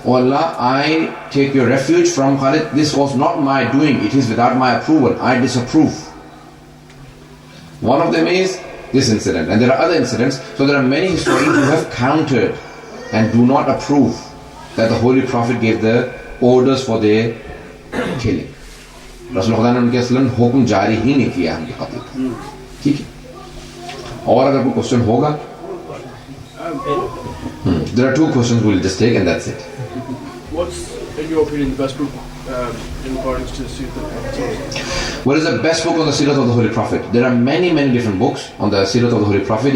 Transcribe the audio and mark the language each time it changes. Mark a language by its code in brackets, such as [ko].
[en] Oh Allah, I take your refuge from Khalid. This was not my doing. It is without my approval. I disapprove. One of them is this incident, and there are other incidents. So there are many historians who have countered and do not approve that the Holy Prophet gave the orders for their killing. [ur] رسول خدا نے ان کے اصلاً حکم جاری ہی نہیں کیا ان کے قتل کا. ٹھیک ہے. اور اگر کوئی کوشچن ہوگا, [en] there are 2 questions we'll just take and that's it. What's, in your opinion, the best book in accordance to the Seerah of the Prophet? What is the best book on the Seerah of the Holy Prophet? There are many different books on the Seerah of the Holy Prophet.